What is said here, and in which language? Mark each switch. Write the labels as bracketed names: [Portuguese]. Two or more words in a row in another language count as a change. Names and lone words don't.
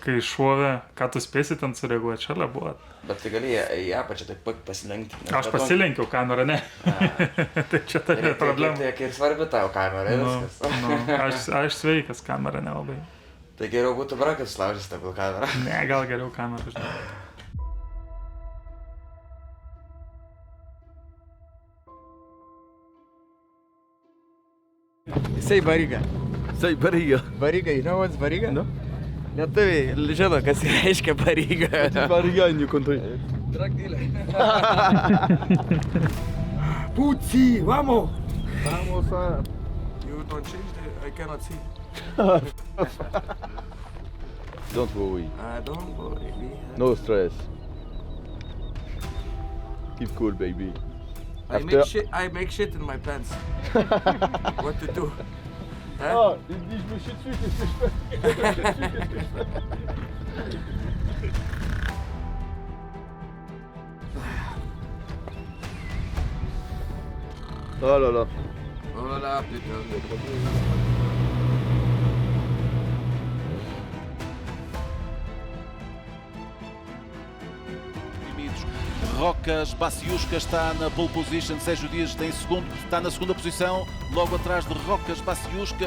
[Lithuanian] Kai šovė, ką tu spėsi ten sureaguoti, šalia buvo. Bet tai gali į apačią taip pat pasilenkti. Aš pasilenkiau kamerą, ne. Tai čia ta problema. Tiek ir svarbi tavo kamera, viskas. Aš sveikas, kamera nelabai. Tai geriau būtų brakas sulaužęs tegul kamerą. Ne, gal geriau kamerą, žinai. [English] Say Bariga. Say Bariga. Bariga, you know what's Bariga? No. [Lithuanian] Lietuviai žino, kas reiškia Bariga. [English] Bariga in your country. Drug dealer. [Spanish] Putzi, vamos! Vamos, [English] you don't change I cannot see. Don't worry. Don't worry. No stress. Keep cool, baby. I make shit in my pants. What to do? [French] Ah, il dit je me chie dessus, qu'est-ce que je fais? Oh là là. Oh là, putain. [Portuguese] Rocas Baciusca está na pole position, Sérgio Dias está na segunda posição, logo atrás de Rocas Baciusca.